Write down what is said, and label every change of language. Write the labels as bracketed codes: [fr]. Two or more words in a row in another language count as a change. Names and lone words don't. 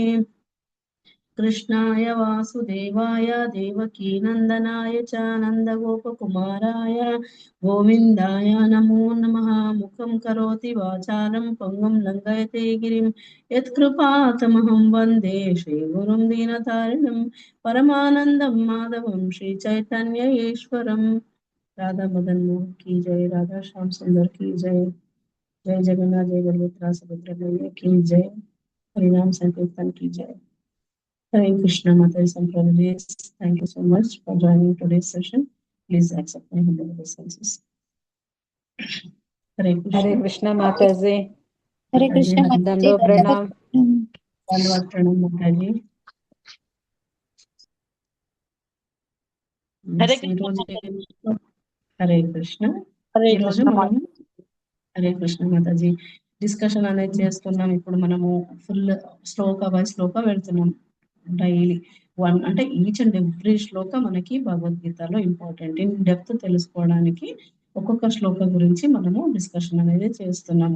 [sa] कृष्णाय वासुदेवाय देवकी नंदनाय च नन्दगोपकुमाराय गोविन्दाय नमो नमः. मुखं करोति वाचालं पंगुं लङ्घयते गिरिं यत्कृपातमहं वन्दे श्रीगुरुं दीनतारिणं परमानन्दं माधवं श्रीचैतन्य ईश्वरं. [hi] राधा मदन मोहन की जय, राधा श्याम सुंदर की जय, जय जगन्नाथ जय बलभद्र सुभद्रा मैया की जय, हरिनाम संकीर्तन की जय. [en] Hare Krishna, Mataji Sampradaya. Thank you so much for joining today's session. Please accept my humble obeisances. Hare Krishna Mataji. Hare Krishna Mataji. [hi] दंडो प्रणाम. दंडवत प्रणाम माताजी. Hare Krishna. Hare Krishna. Hare Krishna. [te] హరే కృష్ణ మాతాజీ. డిస్కషన్ అనేది చేస్తున్నాం. ఇప్పుడు మనము ఫుల్ శ్లోక బై శ్లోక వెళ్తున్నాం. [en] daily one [te] అంటే [en] each and every [te] శ్లోక మనకి భగవద్గీతలో ఇంపార్టెంట్. [en] in depth [te] తెలుసుకోవడానికి ఒక్కొక్క శ్లోక గురించి మనము డిస్కషన్ అనేది చేస్తున్నాము.